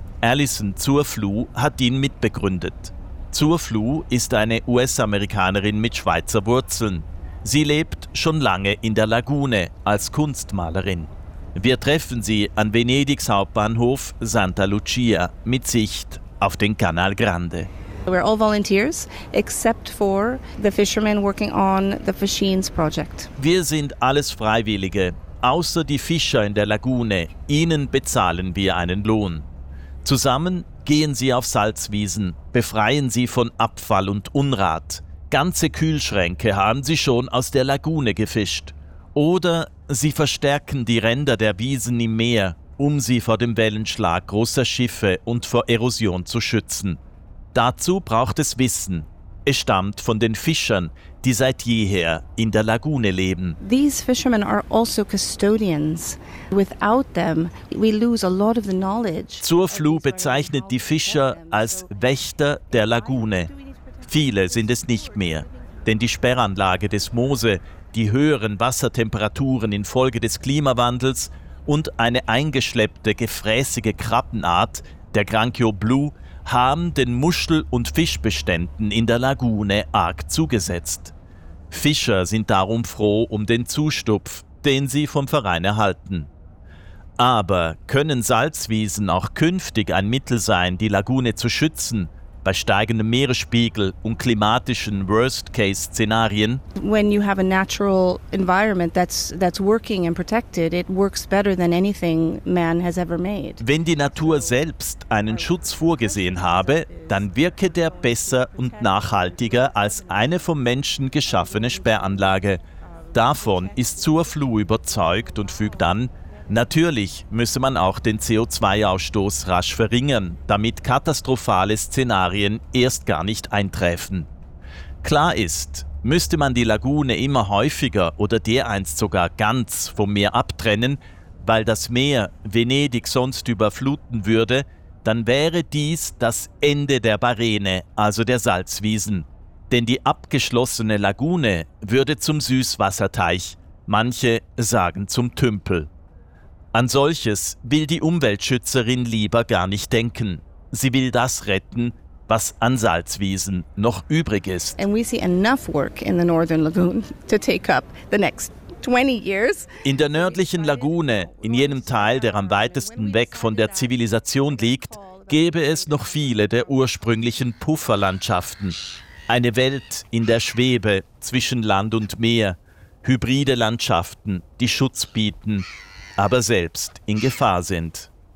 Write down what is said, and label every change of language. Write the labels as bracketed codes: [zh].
[de] Alison Zurflu hat ihn mitbegründet. Zurflu ist eine US-Amerikanerin mit Schweizer Wurzeln. Sie lebt schon lange in der Lagune als Kunstmalerin. Wir treffen sie an Venedigs Hauptbahnhof Santa Lucia mit Sicht auf den Canal Grande. [en] We're all volunteers except for the fishermen working on the Fischines project. [de] Wir sind alles Freiwillige, außer die Fischer in der Lagune. Ihnen bezahlen wir einen Lohn. Zusammen gehen sie auf Salzwiesen, befreien sie von Abfall und Unrat. Ganze Kühlschränke haben sie schon aus der Lagune gefischt. Oder sie verstärken die Ränder der Wiesen im Meer, um sie vor dem Wellenschlag großer Schiffe und vor Erosion zu schützen. Dazu braucht es Wissen. Es stammt von den Fischern, die seit jeher in der Lagune leben. [en] These fishermen are also custodians. Without them, we lose a lot of the knowledge. [de] Zurflu bezeichnet die Fischer als Wächter der Lagune. Viele sind es nicht mehr, denn die Sperranlage des Mose, die höheren Wassertemperaturen infolge des Klimawandels und eine eingeschleppte gefräßige Krabbenart, der Granchio blu, haben den Muschel- und Fischbeständen in der Lagune arg zugesetzt. Fischer sind darum froh um den Zustupf, den sie vom Verein erhalten. Aber können Salzwiesen auch künftig ein Mittel sein, die Lagune zu schützen, bei steigendem Meeresspiegel und klimatischen Worst-Case-Szenarien? [en] When you have a natural environment that's working and protected, it works better than anything man has ever made. [de] Wenn die Natur selbst einen Schutz vorgesehen habe, dann wirke der besser und nachhaltiger als eine vom Menschen geschaffene Sperranlage. Davon ist Zurflu überzeugt und fügt an, Natürlich müsse man auch den CO2-Ausstoß rasch verringern, damit katastrophale Szenarien erst gar nicht eintreffen. Klar ist, müsste man die Lagune immer häufiger oder dereinst sogar ganz vom Meer abtrennen, weil das Meer Venedig sonst überfluten würde, dann wäre dies das Ende der Barene, also der Salzwiesen. Denn die abgeschlossene Lagune würde zum Süßwasserteich, manche sagen zum Tümpel. An solches will die Umweltschützerin lieber gar nicht denken. Sie will das retten, was an Salzwiesen noch übrig ist. [en] And we see enough work in the Northern Lagoon to take up the next 20 years. [de] In der nördlichen Lagune, in jenem Teil, der am weitesten weg von der Zivilisation liegt, gäbe es noch viele der ursprünglichen Pufferlandschaften. Eine Welt in der Schwebe zwischen Land und Meer. Hybride Landschaften, die Schutz bieten, aber selbst in Gefahr sind.